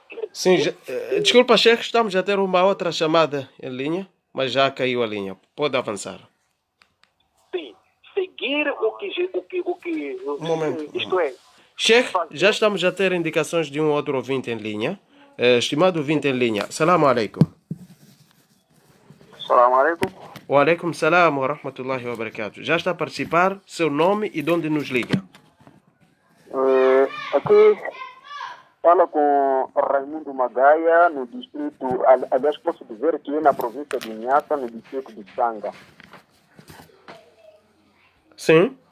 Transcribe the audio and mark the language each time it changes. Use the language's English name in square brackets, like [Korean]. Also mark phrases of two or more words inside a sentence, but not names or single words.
[Portuguese] Sim, desculpa, Sheikh, estamos a ter uma outra chamada em linha, mas já caiu a linha. Pode avançar. Sim, seguir o que Um momento. isto é. Sheikh, já estamos a ter indicações de um outro ouvinte em linha. Estimado ouvinte em linha, [Arabic] السلام عليكم. السلام عليكم. وعليكم السلام ورحمة الله وبركاته. [Portuguese] Já está a participar, seu nome e de onde nos liga? Aqui fala com Raimundo Magaia, no distrito, aliás, posso dizer que é na província de Inhassa, no distrito de Sanga. Sim.